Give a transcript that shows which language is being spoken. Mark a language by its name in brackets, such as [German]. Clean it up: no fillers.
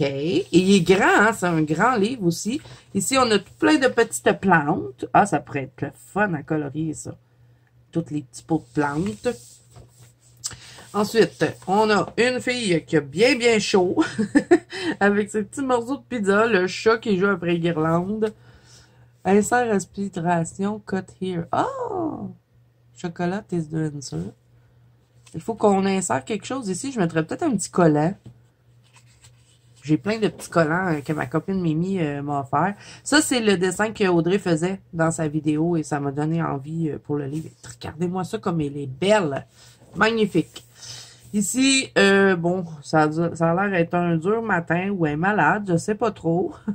[French] Et il est grand, hein? C'est un grand livre aussi. Ici, on a tout plein de petites plantes. Ah, ça pourrait être le fun à colorier, ça. Toutes les petits pots de plantes. Ensuite, on a une fille qui a bien chaud. Avec ses petits morceaux de pizza. Le chat qui joue après guirlande. [English] Insert respiration, cut here. Oh! Chocolat is the answer. [French] Il faut qu'on insère quelque chose ici. Je mettrais peut-être un petit collant. J'ai plein de petits collants que ma copine Mimi m'a offert. Ça, c'est le dessin que Audrey faisait dans sa vidéo et ça m'a donné envie pour le livre. Regardez-moi ça comme elle est belle. Magnifique. Ici, bon, ça a l'air d'être un dur matin ou elle est malade, je sais pas trop.